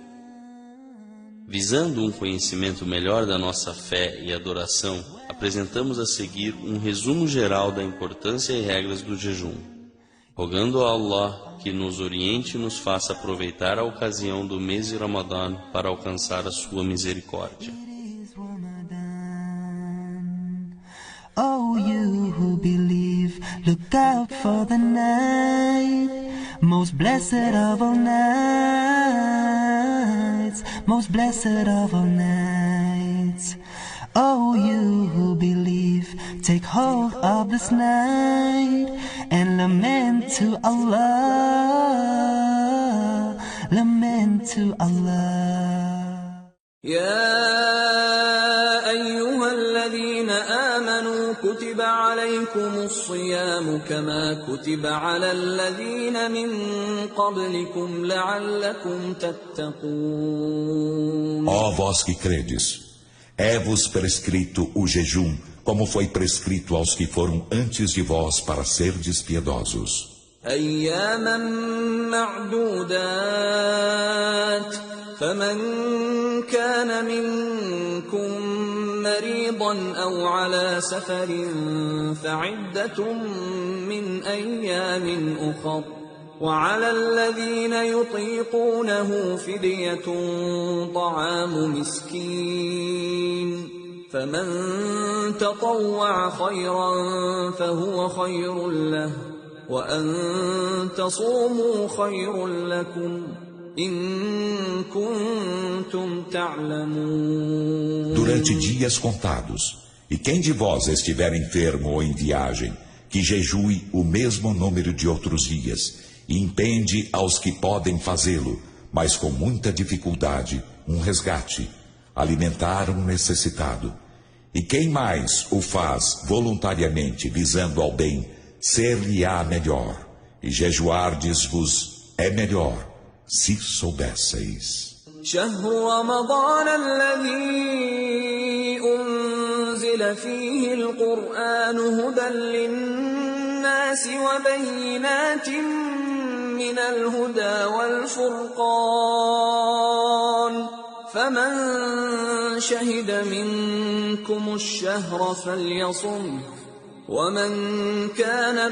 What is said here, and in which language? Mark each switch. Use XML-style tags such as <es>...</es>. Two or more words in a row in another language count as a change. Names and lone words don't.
<pt>Visando um conhecimento melhor da nossa fé e adoração, apresentamos a seguir um resumo geral da importância e regras do jejum, rogando a Allah que nos oriente e nos faça aproveitar a ocasião do mês de Ramadã para alcançar a sua misericórdia.</pt> <en>Oh, you who believe, look out for the night, most blessed of all nights, most blessed of all nights. Oh, you who believe, take hold of this night and lament to Allah, lament to Allah.</en> <ar>يا أيها الذين آمنوا كتب عليكم الصيام كما كتب على الذين من قبلكم لعلكم تتقون.</ar> <pt>Ó vós que credes, é-vos prescrito o jejum, como foi prescrito aos que foram antes de vós para serdes piedosos.</pt> <ar>أياما معدودات فمن كان منكم مريضا أو على سفر فعدة من أيام أخر وعلى الذين يطيقونه فدية طعام مسكين فمن تطوع خيرا فهو خير له وأن تصوموا خير لكم إن كنتم تعلمون.</ar> <pt>Durante dias contados, e quem de vós estiver enfermo ou em viagem, que jejue o mesmo número de outros dias, e impende aos que podem fazê-lo, mas com muita dificuldade, um resgate, alimentar um necessitado. E quem mais o faz voluntariamente, visando ao bem, ser-lhe-á melhor, e jejuardes-vos é melhor, se soubesseis.</pt> <ar>شهر رمضان الذي أنزل فيه القرآن هدى للناس وبينات من الهدى والفرقان فمن شهد منكم الشهر فليصمه ومن كان</ar>